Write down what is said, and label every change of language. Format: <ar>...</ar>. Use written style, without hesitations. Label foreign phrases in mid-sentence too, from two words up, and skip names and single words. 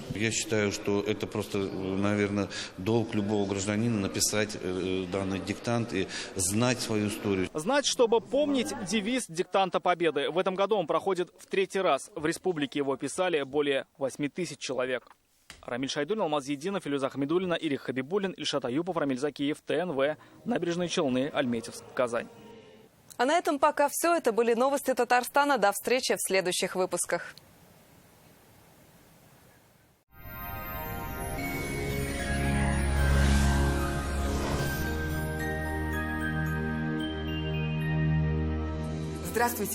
<ru>Я считаю, что это просто, наверное, долг любого гражданина написать данный диктант и знать свою историю. Знать, чтобы помнить девиз диктанта победы. В этом году он проходит в 3-й раз. В республике его писали более 8000 человек. Рамиль Шайдулин, Алмаз Единов, Илюза Хамидуллина, Ирих Хабибуллин, Ильшат Аюпов, Рамиль Закиев, ТНВ, Набережные Челны, Альметьевск, Казань. А на этом пока все. Это были новости Татарстана. До встречи в следующих выпусках. Здравствуйте!</ru>